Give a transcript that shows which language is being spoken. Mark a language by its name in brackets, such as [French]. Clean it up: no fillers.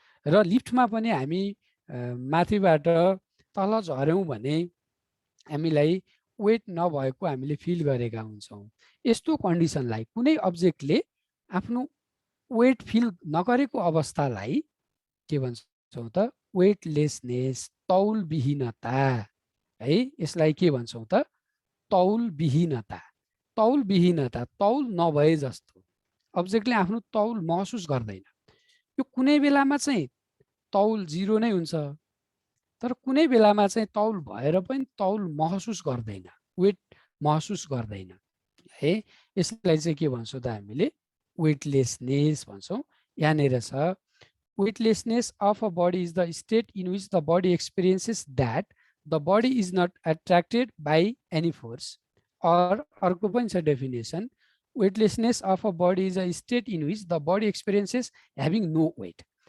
[Nepali] र लिफ्टमा पनि हामी माथिबाट तल झर्यौँ भने हामीलाई वेट नभएको हामीले फिल गरेका हुन्छौँ। यस्तो कन्डिसनलाई कुनै अब्जेक्टले आफ्नो वेट फिल नगरेको अवस्थालाई के भन्छौँ त? वेटलेसनेस, तौलविहीनता है। यसलाई के भन्छौँ त? तौलविहीनता। तौलविहीनता, तौल नभए जस्तो, अब्जेक्टले आफ्नो तौल महसुस गर्दैन। यो कुनै बेलामा चाहिँ तौल 0 नै हुन्छ, तर कुनै बेलामा चाहिँ तौल भएर पनि तौल महसुस गर्दैन, वेट महसुस गर्दैन है। यसलाई चाहिँ के भन्छौँ त हामीले? वेटलेसनेस भन्छौँ। यहाँनिर छ [English] weightlessness of a body is the state in which the body experiences that the body is not attracted by any force. Or [Nepali] अर्को पनि छ [English] definition, weightlessness of a body is a state in which the body experiences having no weight.